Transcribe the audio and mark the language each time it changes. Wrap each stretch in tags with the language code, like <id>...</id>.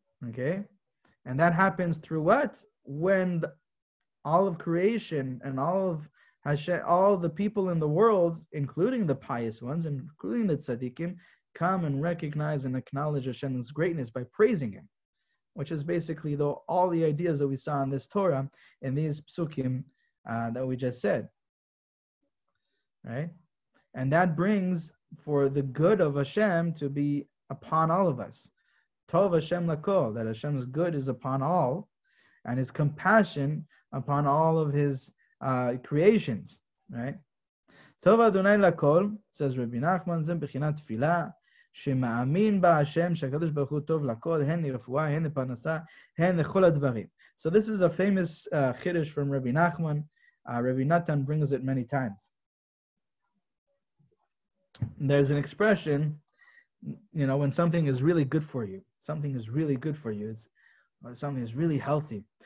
<en>Okay, and that happens through what? When all of creation and all of Hashem, all the people in the world, including the pious ones, including the tzaddikim, come and recognize and acknowledge Hashem's greatness by praising Him, which is basically all the ideas that we saw in this Torah, in these psukim that we just said, right? And that brings for the good of Hashem to be upon all of us.</en> <he>Tov Hashem lakol,</he> <en>that Hashem's good is upon all, and His compassion upon all of His creations, right?</en> <he>Tov Adonai lakol,</he> <en>says Rabbi Nachman,</en> <he>zem bechinat tefillah, שמאמין בה השם שהקדוש ברוך הוא טוב לכל, הן לרפואה, הן לפרנסה, הן לכל הדברים.</he> <en>So this is a famous chiddush from Rabbi Nachman. Rabbi Natan brings it many times. There's an expression, when something is really good for you, something is really good for you, something is really healthy.</en>